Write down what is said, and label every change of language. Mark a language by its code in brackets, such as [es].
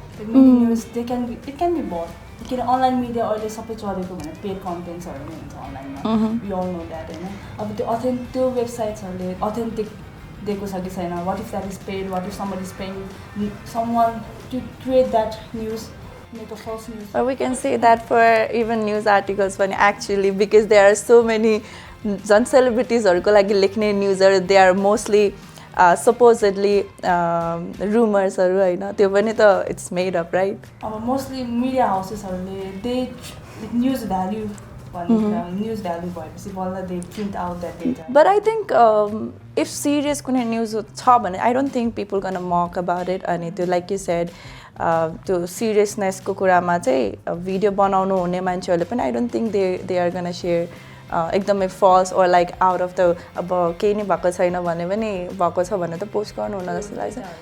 [en] News it can be but. [ne] किन online media अहिले सबै चलेको भने पेड कन्टेन्ट्सहरू नै हुन्छ अनलाइनमा. [en] you all know that [ne] होइन. अब त्यो वेबसाइट्सहरूले अथेन्टिक दिएको छ कि छैन. [en] What if that is paid, what if somebody is paying someone to create that news, make a false news. Or we can say that for even news articles when actually because there are so many celebrities [ne] को लागि लेख्ने न्युजहरू [en] they are mostly supposedly rumors haru haina. [ne] त्यो पनि त [en] it's made up, right? [ne] अब mostly media हाउसेसहरूले दे news value भन्ने कुरा न्युज भ्याल्यु भएपछि बल्ल [en] they print out that data But I think if serious [ne] कुनै न्युज छ भने [en] I don't think people gonna mock about it [ne] अनि त्यो like you said त्यो seriousnessको कुरामा चाहिँ भिडियो बनाउनु हुने मान्छेहरूले पनि [en] I don't think they are gonna share [ne] एकदमै false or like out of the अब केही नै भएको छैन भने पनि भएको छ भने त पोस्ट गर्नु हुन जस्तो लाग्छ